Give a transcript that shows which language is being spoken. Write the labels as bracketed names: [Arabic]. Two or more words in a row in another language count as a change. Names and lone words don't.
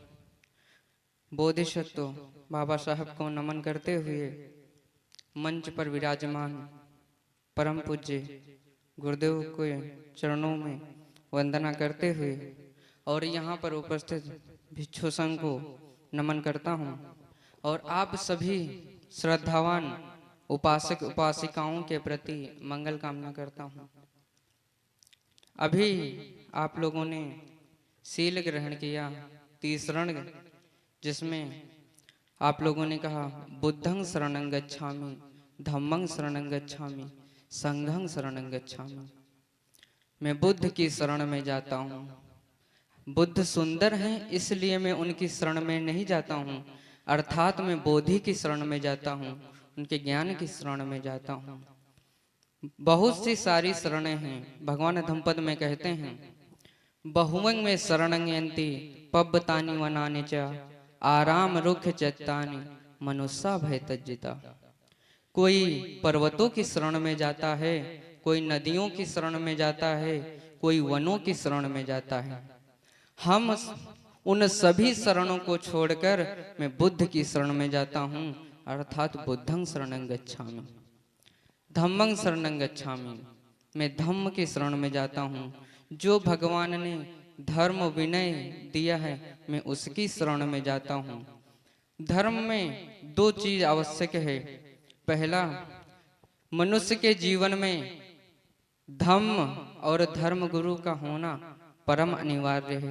[Hindi] बोधिसत्व बाबा साहब को नमन करते हुए मंच पर विराजमान परम पूज्य गुरुदेव के चरणों में वंदना करते हुए और यहाँ पर उपस्थित भिक्षु संघ को नमन करता हूँ और आप सभी श्रद्धावान उपासक उपासिकाओं के प्रति मंगल कामना करता हूँ। अभी आप लोगों ने शील ग्रहण किया तीसरण, जिसमें आप लोगों ने कहा [Pali] बुद्धं शरणं गच्छामि, धम्मं शरणं गच्छामि, संघं शरणं गच्छामि। [Hindi] मैं बुद्ध की शरण में जाता हूँ। बुद्ध सुंदर हैं इसलिए मैं उनकी शरण में नहीं जाता हूँ, अर्थात मैं बोधि की शरण में जाता हूँ, उनके ज्ञान की शरण में जाता हूँ। बहुत सी सारी शरणें हैं। भगवान धम्पद में कहते हैं [Pali] बहुवंग में शरणं यन्ति पब्बतानि वनानि च आराम रुक्ष चैत्तानि मनुष्या भय तज्जिता। [Hindi] कोई पर्वतों की शरण में जाता है, कोई नदियों की शरण में जाता है, कोई वनों की शरण में जाता है। हम उन सभी शरणों को छोड़कर मैं बुद्ध की शरण में जाता हूँ, अर्थात [Pali] बुद्धं शरणं गच्छामि, धम्मं शरणं गच्छामि। [Hindi] मैं धम्म की शरण में जाता हूँ। जो भगवान ने धर्म विनय दिया है मैं उसकी शरण में जाता हूँ। धर्म में दो चीज आवश्यक है। पहला, मनुष्य के जीवन में धम्म और धर्म गुरु का होना परम अनिवार्य है।